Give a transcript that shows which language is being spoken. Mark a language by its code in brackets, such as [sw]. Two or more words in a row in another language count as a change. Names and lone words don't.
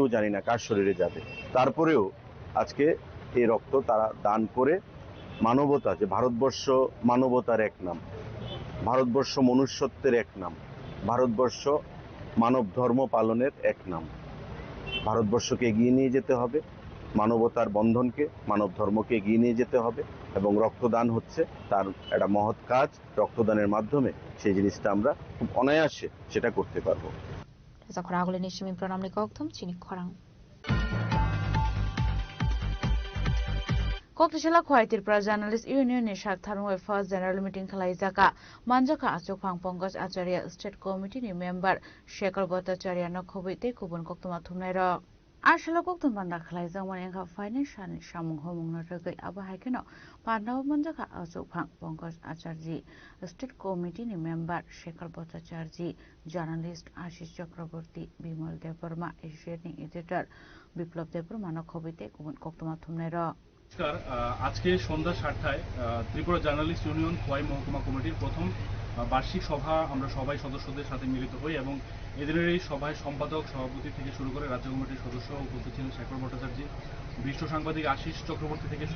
[bn] জানি না কার শরীরে যাবে তারপরেও আজকে এই রক্ত তারা দান করে মানবতা যে ভারতবর্ষ মানবতার এক নাম ভারতবর্ষ মনুষ্যত্বের এক নাম ভারতবর্ষ মানব ধর্ম পালনের এক নাম ভারতবর্ষকে এগিয়ে নিয়ে যেতে হবে মানবতার বন্ধনকে মানব ধর্মকে এগিয়ে নিয়ে যেতে হবে এবং রক্তদান হচ্ছে তার একটা মহৎ কাজ রক্তদানের মাধ্যমে সেই জিনিসটা আমরা খুব অনায়াসে সেটা করতে পারবো [trp] Zakuragule nishimi pranamni kokthum chini khorang Koktishala Khwai Tripura Journalist Union ni Shak Tharmoi [en] First General Meeting [trp] Khalaijaka Manjaka Achokphang Pankaj Acharya [en] State Committee [trp] ni Member Shekhar Bhattacharya no khobite kubun koktuma thumnai ro Ashala koktum panda khalaijak manengha financial samung homung no regai aba haikeno Pandaw Manjaka Achokphang Pankaj Acharya [en] State Committee [trp] ni Member Shekhar Bhattacharya Journalist Ashish Chakraborty Bimal Devarma Asian Editor Biplab Devarma no khobite kubun koktuma thumnai ro [bn] নমস্কার আজকে সন্ধ্যা 7টায় ত্রিপুরা জার্নালিস্ট ইউনিয়ন খোয়াই মহকুমা কমিটির প্রথম বার্ষিক সভা আমরা সবাই সদস্যদের সাথে মিলিত হই এবং এদিনের এই সভায় সম্পাদক সভাপতি থেকে শুরু করে রাজ্য কমিটির সদস্য উপস্থিত ছিলেন শেখর ভট্টাচার্য বিশিষ্ট সাংবাদিক আশিস চক্রবর্তী থেকে শুরু